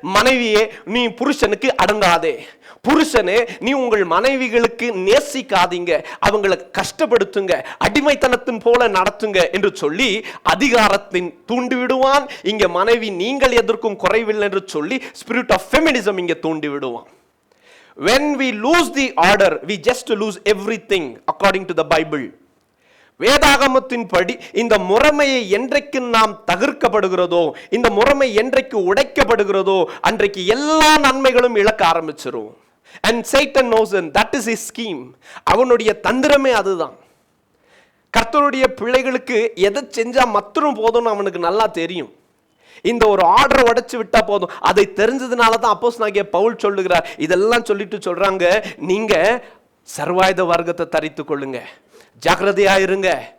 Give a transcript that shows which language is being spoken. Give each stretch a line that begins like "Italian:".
Tamil: மனைவியே நீ புருஷனுக்கு அடங்காதே, புருஷனே நீ உங்கள் மனைவிகளுக்கு நேசிக்காதீங்க, அவங்களை கஷ்டப்படுத்துங்க, அடிமைத்தனத்தின் போல நடத்துங்க என்று சொல்லி அதிகாரத்தின் தூண்டி விடுவான். இங்க மனைவி நீங்கள் எதற்கும் குறைவில்லை என்று சொல்லி
English: spirit of feminism
Tamil: இங்க தூண்டி விடுவான்.
English: When we lose the order, we just lose everything according to the Bible.
Tamil: வேதாகமத்தின் படி இந்த முறைமையை என்றைக்கு நாம் தகர்க்கப்படுகிறதோ, இந்த முறைமை என்றைக்கு உடைக்கப்படுகிறதோ, அன்றைக்கு எல்லா நன்மைகளும் இழக்க ஆரம்பிச்சிரும்.
English: And Satan knows and that is his scheme.
Tamil: அவனுடைய தந்திரமே அதுதான். கர்த்தருடைய பிள்ளைகளுக்கு எதை செஞ்சா மாத்திரம் போதும்னு அவனுக்கு நல்லா தெரியும். இந்த ஒரு ஆர்டரை உடைச்சு விட்டா போதும். அதை தெரிஞ்சதுனால தான் அப்போஸ்தலனாகிய பவுல் சொல்லுகிறார். இதெல்லாம் சொல்லிட்டு சொல்றாங்க, நீங்க சர்வாயுத வர்க்கத்தை தரித்து கொள்ளுங்க, ஜாக்கிரதையா இருங்க.